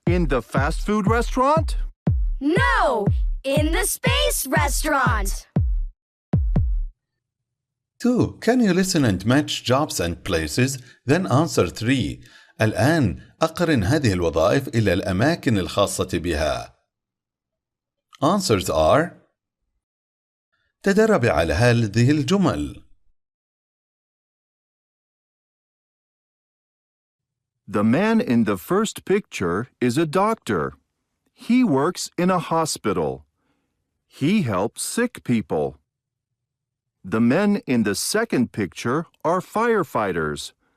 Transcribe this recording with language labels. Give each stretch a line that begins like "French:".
English: In the fast food restaurant? No, in the space restaurant. 2. Can you listen and match jobs and places? Then answer 3.
Arabic: الآن أقرن هذه الوظائف إلى الأماكن الخاصة بها.
English: Answers are:
Arabic: تدرب على هذه الجمل.
English: The man in the first picture is a doctor. He works in a hospital. He helps sick people. The men in the second picture are firefighters.